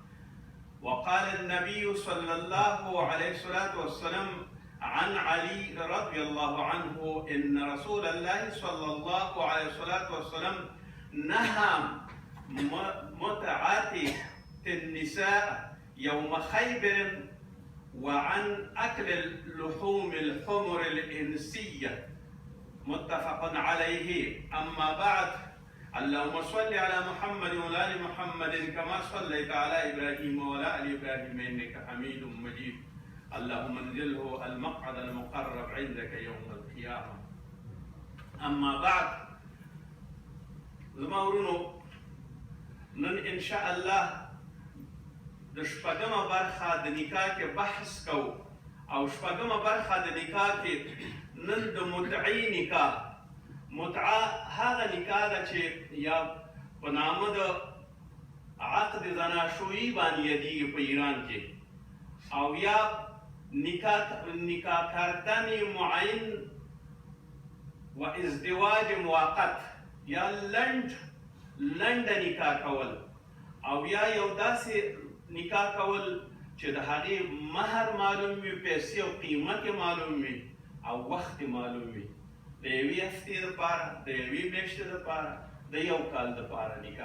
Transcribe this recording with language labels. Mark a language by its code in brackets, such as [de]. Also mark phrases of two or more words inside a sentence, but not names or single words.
[ar] وقال النبي صلى الله عليه الصلاة والسلام عن علي رضي الله عنه إن رسول الله صلى الله عليه الصلاة والسلام نهى متعة النساء يوم خيبر وعن أكل اللحوم الحمر الإنسية، متفق عليه. أما بعد، اللهم صل على محمد وعلى آل محمد كما صليت على إبراهيم وعلى آل إبراهيم إنك حميد مجيد. اللهم انزله المقعد المقرب عندك يوم القيامة. أما بعد، [ps] زما ورونو، نن إن شاء الله د شپږمه برخه د نکاح کې بحث کوو، او شپږمه برخه د نکاح کې نن د متعی نکاح. متعه هغه نکاح ده چې یا په نامه د [fa] عقد زناشویی [ps] باندې یادېږي په ایران کې، او یا [fa] نکاح کردن معین و ازدواج موقت [ps] یا لنډه نکاح کول، او یا یو داسې نکاح کول چې د هغې مهر معلوم وي، پیسې او قیمت معلوم وي، او وخت معلوم وي، د یوې هفتې دپاره، د یوې میاشتې دپاره، د یو کال دپاره نکاح.